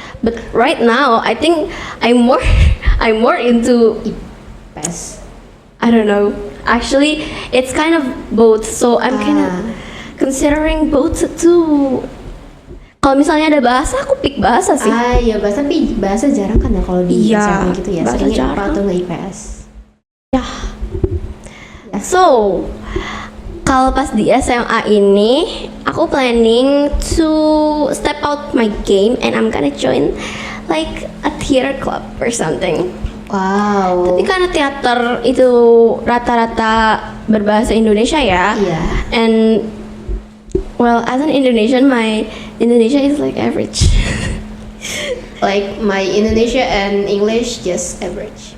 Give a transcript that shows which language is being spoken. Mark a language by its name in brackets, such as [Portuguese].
[English] But right now, I think I'm more into IPS. I don't know. Actually, it's kind of both. So I'm kind of considering both too. [Indonesian] Kalau misalnya ada bahasa, aku pick bahasa sih. Ya bahasa, tapi bahasa jarang kan ya kalau di Iya, SMA gitu ya. bahasa Seringnya IPA jarang. atau nggak IPS. [English] Ya. So, [Indonesian] kalau pas di SMA ini, aku [English] planning to step out my game and I'm gonna join like a theater club or something. Wow. [Indonesian] Tapi karena teater itu rata-rata berbahasa Indonesia ya. Iya. [English] And well, as an Indonesian, my Indonesia is like average. Like my Indonesia and English just average.